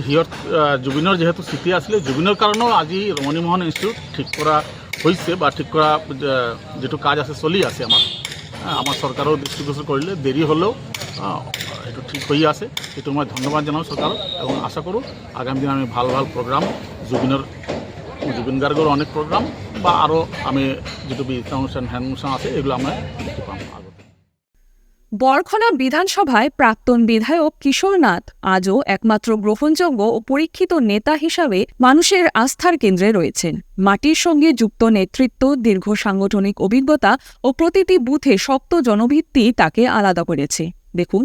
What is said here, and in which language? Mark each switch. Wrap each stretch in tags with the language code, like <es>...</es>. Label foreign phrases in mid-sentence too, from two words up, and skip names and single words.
<as>জুবিনৰ যিহেতু স্মৃতি আছিলে, জুবিনৰ কাৰণেও আজি ৰমণীমোহন ইনষ্টিটিউট ঠিক কৰা হৈছে বা ঠিক কৰা যিটো কাজ আছে চলি আছে। আমাৰ চৰকাৰেও দৃষ্টিগোচৰ কৰিলে, দেৰি হ'লেও এইটো ঠিক হৈ আছে। সেইটো মই ধন্যবাদ জনাওঁ চৰকাৰক এবং আশা কৰোঁ আগামী দিন আমি ভাল ভাল প্ৰগ্ৰাম জুবিন গাৰ্গৰ অনেক প্ৰগ্ৰাম বা আৰু আমি যিটো অনুষ্ঠান হ্যান্ড অনুষ্ঠান আছে</as> <bn>এগুলো আমরা দেখতে পাবো। বরখলা বিধানসভায় প্রাক্তন বিধায়ক কিশোর নাথ আজও একমাত্র গ্রহণযোগ্য ও পরীক্ষিত নেতা হিসাবে মানুষের আস্থার কেন্দ্রে রয়েছেন। মাটির সঙ্গে যুক্ত নেতৃত্ব, দীর্ঘ সাংগঠনিক অভিজ্ঞতা ও প্রতিটি বুথে শক্ত জনভিত্তি তাকে আলাদা করেছে।</bn>